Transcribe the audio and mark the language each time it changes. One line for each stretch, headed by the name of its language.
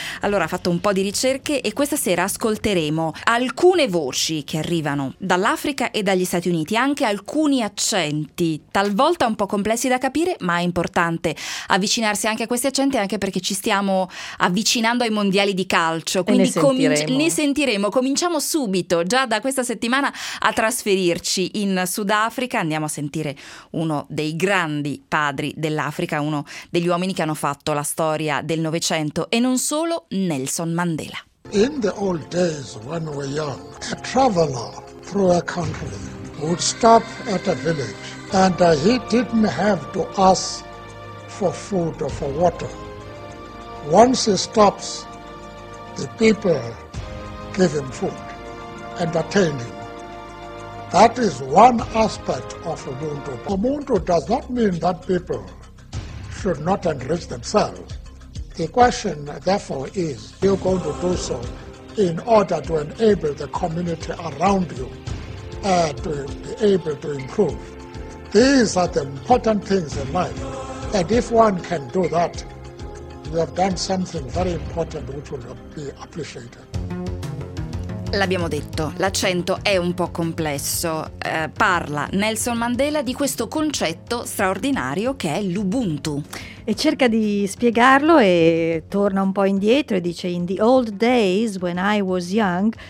Italian: Allora ha fatto un po' di ricerche e questa sera ascolteremo alcune voci che arrivano dall'Africa e dagli Stati Uniti, anche alcuni accenti talvolta un po' complessi da capire, ma è importante avvicinarsi anche a questi accenti, anche perché ci stiamo avvicinando ai mondiali di calcio, quindi ne sentiremo. Cominciamo subito già da questa settimana a trasferirci in Sudafrica. Andiamo a sentire uno dei grandi padri dell'Africa, uno degli uomini che hanno fatto la storia del Novecento e non solo, Nelson Mandela.
English: In the old days when we were young, a traveler through a country would stop at a village and he didn't have to ask for food or for water. Once he stops, the people give him food. Entertaining. That is one aspect of Ubuntu. Ubuntu does not mean that people should not enrich themselves. The question, therefore, is, are you going to do so in order to enable the community around you to be able to improve? These are the important things in life. And if one can do that, you have done something very important which will be appreciated.
Italian: L'abbiamo detto, l'accento è un po' complesso. Parla Nelson Mandela di questo concetto straordinario che è l'Ubuntu. E cerca di spiegarlo e torna un po' indietro e dice:
English: in the old days when I was young.